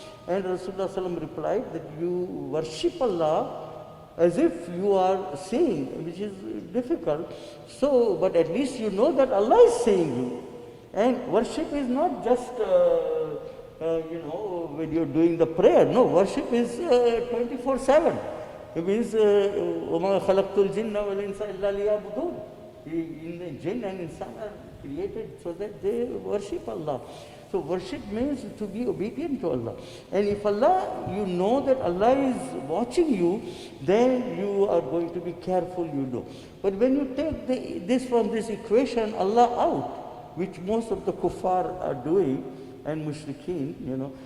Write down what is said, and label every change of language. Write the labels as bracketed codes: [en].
[en] And Rasulullah sallam replied that you worship Allah as if you are seeing, which is difficult. So, but at least you know that Allah is seeing you. And worship is not just, when you're doing the prayer. No, worship is 24/7. It means, [ar] وَمَا خَلَقْتُ الْجِنَّ وَالْإِنسَ إِلَّا لِيَعْبُدُونَ. [en] In the jinn and insan are created so that they worship Allah. So worship means to be obedient to Allah. And if Allah, you know that Allah is watching you, then you are going to be careful, you know. But when you take this from this equation, Allah out, which most of the kuffar are doing, and mushrikeen, you know.